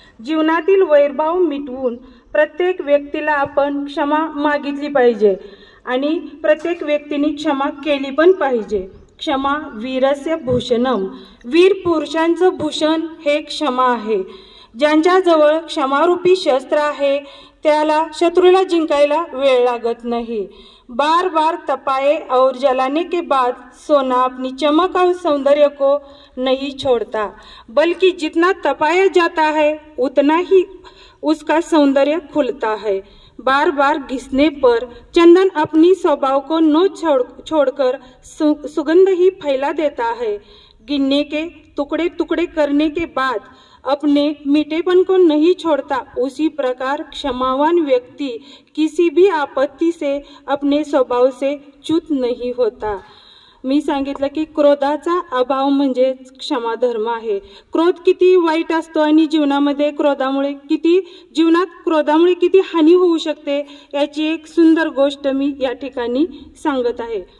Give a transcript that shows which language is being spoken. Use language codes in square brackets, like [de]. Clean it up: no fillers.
[mr] जीवनातील वैरभाव मिटवून प्रत्येक व्यक्तीला आपण क्षमा मागितली पाहिजे आणि प्रत्येक व्यक्तीने क्षमा केली पण पाहिजे। [sa] क्षमा वीरस्य भूषणम, [mr] वीर पुरुषांचं भूषण हे क्षमा आहे। ज्यांच्याजवळ क्षमारूपी शस्त्र आहे त्याला शत्रूला जिंकायला वेळ लागत नाही। [hi] बार बार तपाए और जलाने के बाद सोना अपनी चमक और सौंदर्य को नहीं छोड़ता, बल्कि जितना तपाया जाता है उतना ही उसका सौंदर्य खुलता है। बार बार घिसने पर चंदन अपनी स्वभाव को न छोड़कर सुगंध ही फैला देता है। गिनने के टुकड़े टुकड़े करने के बाद अपने मीठेपन को नहीं छोड़ता, उसी प्रकार क्षमावान व्यक्ति किसी भी आपत्ति से अपने स्वभाव से च्युत नहीं होता। [mr] मी सांगितलं की क्रोधाचा अभाव म्हणजे क्षमा धर्म आहे। क्रोध किती वाईट असतो आणि जीवनात क्रोधामुळे किती हानी होऊ शकते याची एक सुंदर गोष्ट मी या ठिकाणी सांगत आहे।